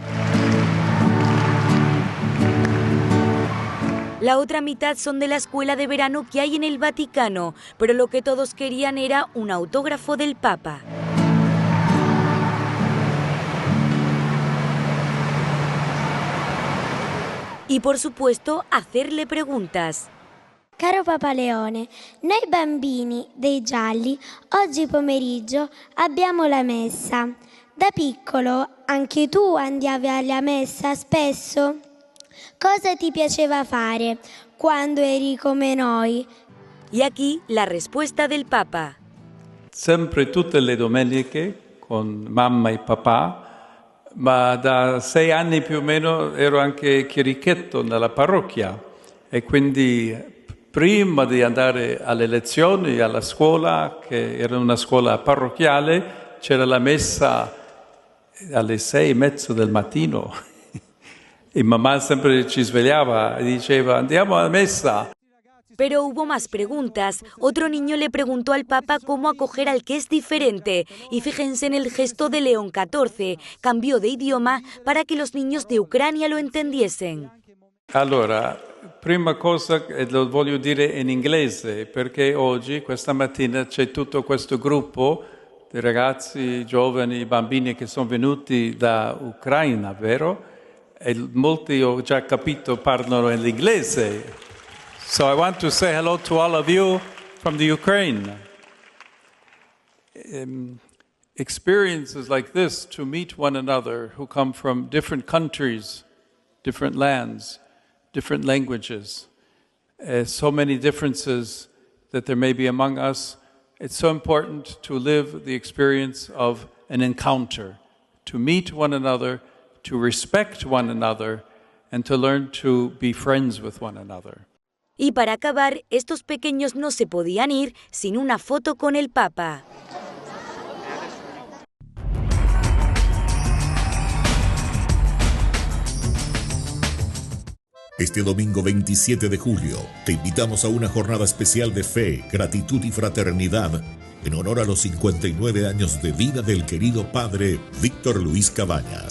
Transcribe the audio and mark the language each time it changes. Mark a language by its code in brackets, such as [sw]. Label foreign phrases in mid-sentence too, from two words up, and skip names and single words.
[es] La otra mitad son de la escuela de verano que hay en el Vaticano, pero lo que todos querían era un autógrafo del Papa. Y por supuesto, hacerle preguntas. [it] Caro Papa Leone, noi bambini dei Gialli oggi pomeriggio abbiamo la messa. Da piccolo anche tu andavi alla messa spesso? Cosa ti piaceva fare quando eri come noi? [es] Y aquí la respuesta del Papa. [it] Sempre tutte le domeniche con mamma e papà, ma da 6 anni più o meno ero anche chierichetto nella parrocchia e quindi prima di andare alle lezioni alla scuola, che era una scuola parrocchiale, c'era la messa alle 6:30 del mattino e mamma sempre ci svegliava e diceva andiamo alla messa. [es] Pero hubo más preguntas. Otro niño le preguntó al Papa cómo acoger al que es diferente. Y fíjense en el gesto de León XIV. Cambió de idioma para que los niños de Ucrania lo entendiesen. [it] Allora, prima cosa lo voglio dire in inglese, perché oggi, questa mattina, c'è tutto questo gruppo di ragazzi, giovani, bambini che sono venuti da Ucraina, vero? E molti, ho già capito, parlano l'inglese. [en] So I want to say hello to all of you from the Ukraine. Experiences like this, to meet one another who come from different countries, different lands, different languages, so many differences that there may be among us. It's so important to live the experience of an encounter, to meet one another, to respect one another, and to learn to be friends with one another. [es] Y para acabar, estos pequeños no se podían ir sin una foto con el Papa. Este domingo 27 de julio te invitamos a una jornada especial de fe, gratitud y fraternidad en honor a los 59 años de vida del querido padre Víctor Luis Cabañas.